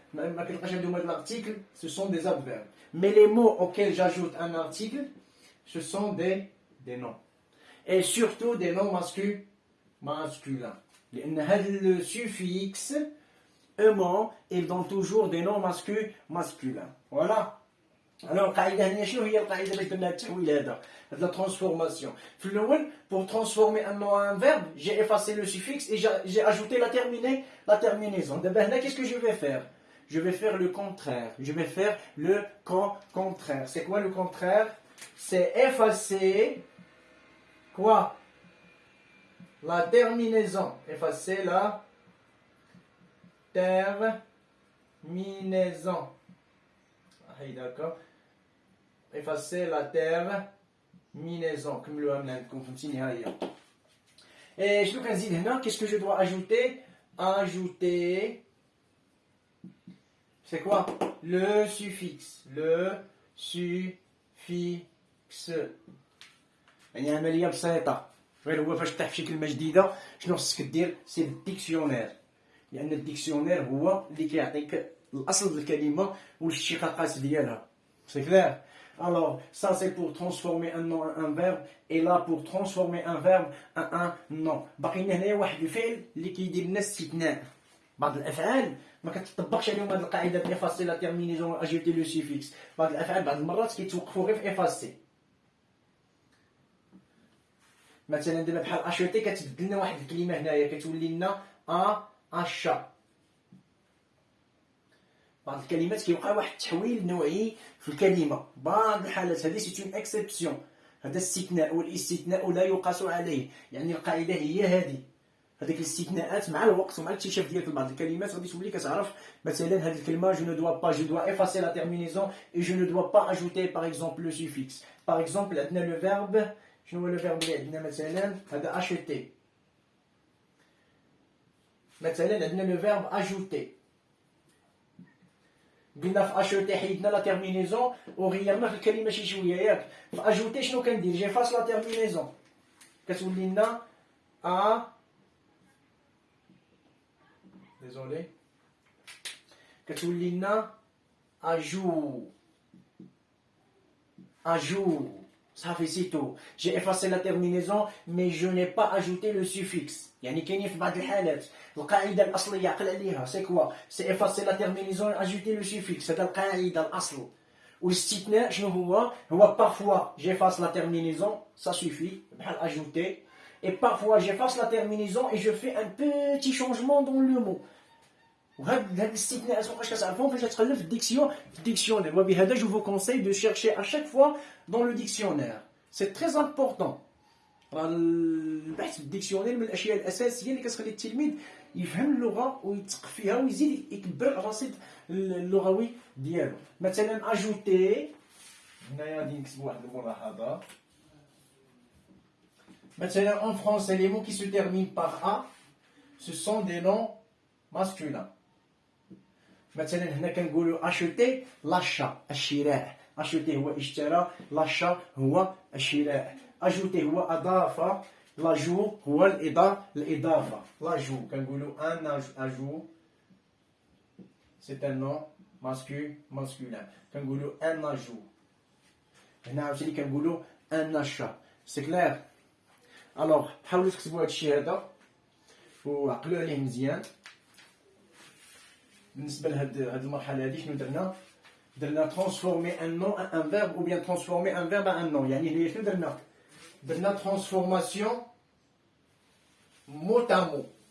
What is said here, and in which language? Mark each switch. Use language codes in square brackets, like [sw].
[ar] ما كنلقاش عندهم هاد [fr] l'article, ce sont des adverbes. Mais les mots auxquels j'ajoute un article, ce sont des noms. Et surtout des noms masculins. [ar] لأن هاد [fr] le suffixe eux-mêmes, ils donnent toujours des noms masculins. Voilà. [ar] Alors, القاعدة هنا شنو هي القاعدة باش درنا التحويل هذا؟ هاد la transformation. في الأول, [fr] pour transformer un nom en un verbe, j'ai effacé le suffixe et j'ai ajouté la terminaison. D'abord, là, qu'est-ce que je vais faire? Je vais faire le contraire. Je vais faire le contraire. C'est quoi le contraire? C'est effacer quoi? La terminaison. Effacer la terminaison. Ah, d'accord. Effacer la terminaison. Comme le hamlan, comme vous savez. Et je vais dire maintenant, qu'est-ce que je dois ajouter? Ajouter. C'est quoi? Le suffixe. Le suffixe. [ar] يعني عملية بسيطة. غير هو فاش تفتح شي كلمة جديدة شنو خصك دير؟ سي الديكسيونير. لأن الديكسيونير هو اللي كيعطيك الأصل الكلمة والاشتقاقات ديالها. [fr] C'est clair? Alors, ça c'est pour transformer un nom en un verbe, et là pour transformer un verbe en un nom. [ar] باقي لنا هنايا واحد الفعل اللي كيدير لنا استثناء. بعض الأفعال ما كتطبقش عليهم هذه القاعدة ديال [fr] effacer la terminaison ajouter le suffixe. [ar] بعض الأفعال بعض المرات كيتوقفوا غير في effacer. مثلا دابا بحال اشوتي كتبدل لنا واحد الكلمة هنايا كتولي لنا اشا. بعض الكلمات كيوقع واحد التحويل نوعي في الكلمة. بعض الحالات هذه سي اون اكسبسيون. هذا استثناء، والاستثناء لا يقاس عليه. يعني القاعدة هي هذه. هذيك الاستثناءات مع الوقت ومع الاكتشاف ديالك لبعض الكلمات غادي تولي كتعرف مثلا هذه الكلمة [fr] je ne dois effacer la terminaison et je ne dois pas ajouter par exemple le suffixe. [ar] Par exemple عندنا le verbe. شنو هو le verbe اللي عندنا مثلا؟ هذا acheter. مثلا عندنا le verbe ajouter. قلنا في acheter حيدنا لا terminaison وغيرنا في الكلمة شي شوية ياك. في ajouter شنو كندير؟ جيفاس لا terminaison. كتولي لنا désolé. كتولي لنا ajout. صافي سي تو. [fr] J'ai effacé la terminaison mais je n'ai pas ajouté le suffixe. [ar] يعني كاينين في بعض الحالات القاعدة الأصلية عقل عليها سي كوا؟ سي [fr] effacer la terminaison et ajouter le suffixe. [ar] هذا القاعدة الأصل. والاستثناء شنو هو؟ هو [fr] parfois j'efface la terminaison, ça suffit, بحال ajouter. Et parfois j'efface la terminaison et je fais un petit changement dans le mot. [ar] وهاد الاستثناءات مابقاش كتعرفهم فاش تقلب في الديكسيونير. [fr] وبهذا je vous conseille de chercher à chaque fois dans le dictionnaire. C'est très important. [ar] البحث في الديكسيونير من الاشياء الاساسيه اللي كتخلي التلميذ يفهم اللغه ويتثقف فيها ويزيد يكبر الرصيد اللغوي ديالو. مثلا اجوتي هنايا غادي نكتب واحد الملاحظه. [fr] مثلا en français les mots qui se terminent par a ce sont des noms masculins. [ar] مثلا هنا كنقولوا acheter l'achat الشراء. acheter هو اشترى، l'achat هو الشراء. ajouter هو اضاف، l'ajout هو الاضافه. [fr] l'ajout كنقولوا un ajout c'est un nom masculin. [ar] كنقولوا un ajout. هنا عاوتاني كنقولوا un achat. [fr] c'est clair. [ar] alors حاولوا تكتبوا هذا الشيء هذا وعقلوا عليه مزيان. بالنسبه لهاد المرحله هذه شنو درنا [fr] transformer un nom en un verbe ou bien transformer un verbe en un nom. [ar] يعني هنا شنو درنا [fr] transformation mot à mot.